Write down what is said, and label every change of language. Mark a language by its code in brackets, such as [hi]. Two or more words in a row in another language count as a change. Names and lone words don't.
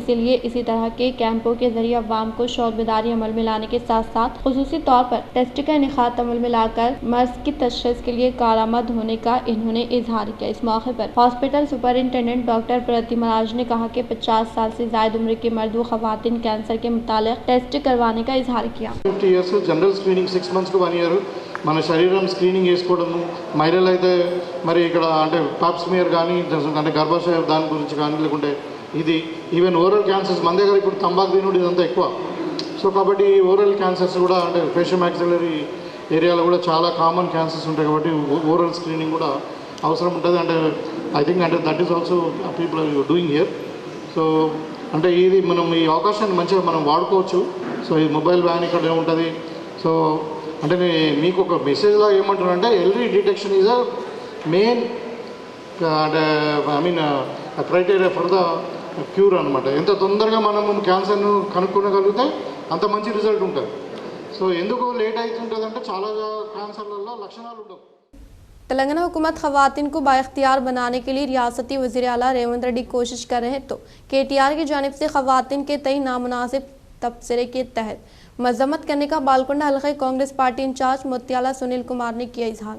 [ur] اسی لیے اسی طرح کے کیمپوں کے ذریعے کو شعور بیداری عمل میں لانے کے ساتھ ساتھ خصوصی طور پر ٹیسٹ کا انعقاد عمل میں لا کر مرض کی تشخیص کے لیے کارآمد ہونے کا انہوں نے اظہار کیا. اس موقع پر [en] hospital superintendent doctor [ur] پرتیما راج نے کہا کہ 50 سال سے زائد عمر کے مرد و خواتین کینسر کے متعلق ٹیسٹ کروانے کا اظہار کیا. [en] 50 years general screening 6 months [te] को 1 year మన శరీరం స్క్రీనింగ్ చేసుకోవడము మహిళలు అయితే మరి ఇక్కడ అంటే [en] pap smear [te] కానీ అంటే గర్భాశయ దాని గురించి కానీ లేకుంటే ఇది [en] even oral cancers [te] మన దగ్గర ఇప్పుడు తంబాకు తినుడు ఇదంతా ఎక్కువ. సో కాబట్టి [en] oral cancers [te] కూడా అంటే [en] facial maxillary [te] ఏరియాలో కూడా చాలా [en] common cancers [te] ఉంటాయి కాబట్టి [en] oral screening [te] కూడా అవసరం ఉంటుంది. [en] అంటే I think అంటే that is also people are doing here. [te] సో అంటే ఇది మనం ఈ అవకాశాన్ని మంచిగా మనం వాడుకోవచ్చు. సో ఈ [en] mobile van [te] ఇక్కడ ఉంటుంది. సో అంటే మీకు ఒక మెసేజ్ లాగా ఏమంటారంటే [en] early detection is a main [te] అంటే [en] I mean criteria for the cure [te] అనమాట. ఎంత తొందరగా మనము క్యాన్సర్ను కనుక్కోగలిగితే అంత మంచి రిజల్ట్ ఉంటుంది. సో ఎందుకు లేట్ అవుతుంటుంది అంటే చాలా క్యాన్సర్లలో లక్షణాలు ఉండవు. [ur] تلنگانہ حکومت خواتین کو بااختیار بنانے کے لیے ریاستی وزیر اعلیٰ ریونت ریڈی کوشش کر رہے ہیں تو KTR کی جانب سے خواتین کے تئیں نامناسب تبصرے کے تحت مذمت کرنے کا بالکونڈا حلقے کانگریس [en] party incharge [ur] موتیالا سنیل کمار نے کیا اظہار.